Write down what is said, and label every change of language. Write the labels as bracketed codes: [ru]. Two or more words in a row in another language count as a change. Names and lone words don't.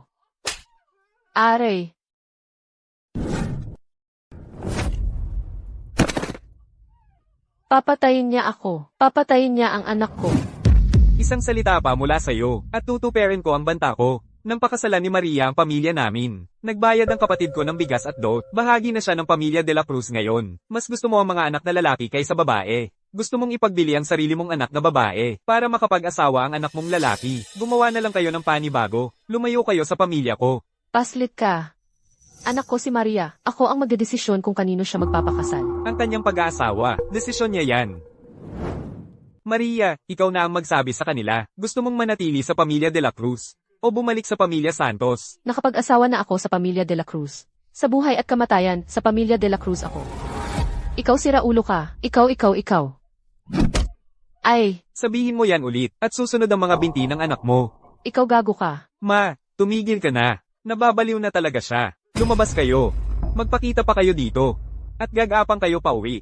[tl] Aray. Papatayin niya ako. Papatayin niya ang anak ko. Isang salita pa mula sa'yo, at tutuperin ko ang banta ko. Nang pakasalan ni Maria ang pamilya namin. Nagbayad ang kapatid ko ng bigas at dot. Bahagi na siya ng pamilya de la Cruz ngayon. Mas gusto mo ang mga anak na lalaki kaysa babae. Gusto mong ipagbili ang sarili mong anak na babae para makapag-asawa ang anak mong lalaki. Gumawa na lang kayo ng panibago. Lumayo kayo sa pamilya ko. Paslit ka. Anak ko si Maria. Ako ang magdedesisyon kung kanino siya magpapakasal. Ang kanyang pag-aasawa, desisyon niya yan. Maria, ikaw na ang magsabi sa kanila. Gusto mong manatili sa pamilya de la Cruz o bumalik sa pamilya Santos? Nakapag-asawa na ako sa pamilya de la Cruz. Sa buhay at kamatayan, sa pamilya de la Cruz ako. Ikaw si Raulo ka. Ikaw. Ay, Sabihin mo yan ulit at susunod ang mga binti ng anak mo. ikaw gago ka. Ma, tumigil ka na. Nababaliw na talaga siya. Lumabas kayo. Magpakita pa kayo dito. At gagapang kayo pa uwi.